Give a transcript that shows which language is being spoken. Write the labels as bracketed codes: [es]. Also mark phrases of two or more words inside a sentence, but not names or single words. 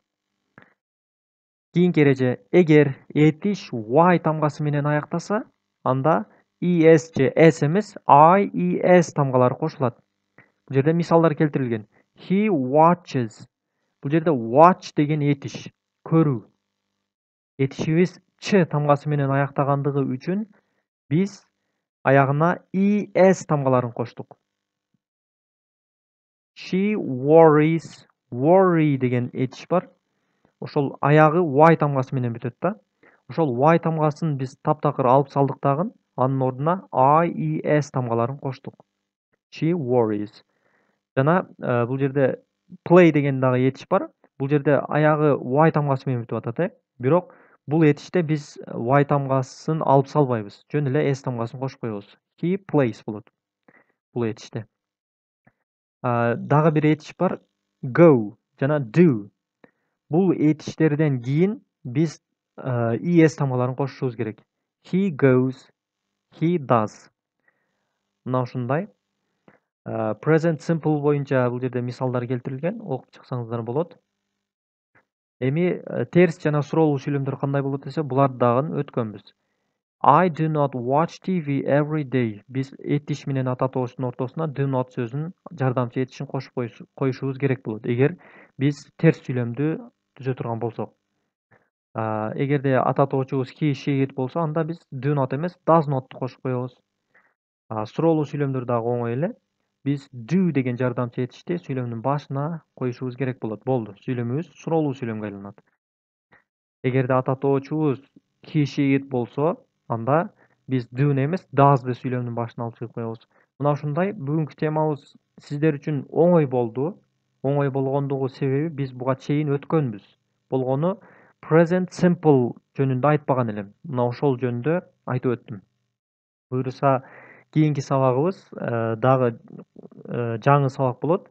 [ky] Кийинки эреже, эгер этиш Y тамгасы менен аяктаса, анда ES же S эмес, IES тамгалары кошулат. Бул жерде мисалдар келтирилген. [en] He watches. [ky] Бул жерде watch деген этиш, көрүү. Этишибиз Ч тамгасы менен аяктагандыгы үчүн биз аягына ES тамгаларын коштук. [en] She worries. [ky] Worry деген этиш бар. Ошол аягы Y тамгасы менен бүтөт да. Ошол Y тамгасын биз таптакыр алып салдык дагы, анын ордуна IES тамгаларын коштук. [en] She worries. [ky] Жана бул жерде play деген дагы этиш бар. Бул жерде аягы Y тамгасы менен бүтүп атат, бирок бул этиште биз Y тамгасын алып салбайбыз. Жөн эле S тамгасын кошуп коебуз. [en] He plays [ky] болот бул этиште. Дагы бир этиш бар. Go жана do. Бул этиштерден кийин биз ES тамгаларын кошушубуз керек. [en] He goes, he does. [ky] Мына ушундай. [en] Present simple [ky] боюнча бул жерде мисалдар келтирилген. Окуп чыксаңыздар болот. Эми терс жана суроолуу сүйлөмдөр кандай болот десе, буларды дагы өткөнбүз. [en] I do not watch TV every day. [ky] Биз этиш менен ата тобуштун ортосуна [en] do not [ky] сөзүн жардамчы этишин кошуп коюшубуз керек болот. Эгер биз терс сүйлөмдү түзө турган болсок. Эгерде ата тобучубуз [en] he, she, it [ky] болсо, анда биз [en] do not [ky] эмес, [en] does not [ky] кошуп коебуз. Суроолуу сүйлөмдөр дагы оңой эле. Биз do деген жардамчы этишти сүйлөмдүн башына коюшубуз керек болот. Болду. Сүйлөмүбүз суроолуу сүйлөмгө айланат. Эгерде ата тобучубуз [en] he, she, it [ky] болсо, анда биз do'ну эмес, does'ды сүйлөмдүн башына алып чыгып коебуз. Мына ушундай бүгүнкү темабыз сиздер үчүн оңой болду. Оңой болгондугу себеби биз буга чейин өткөнбүз. Болгону [en] present simple [ky] жөнүндө айтпаган элем. Мына ошол жөнүндө айтып өттүм. Буюрса кийинки сабагыбыз дагы жаңы сабак болот.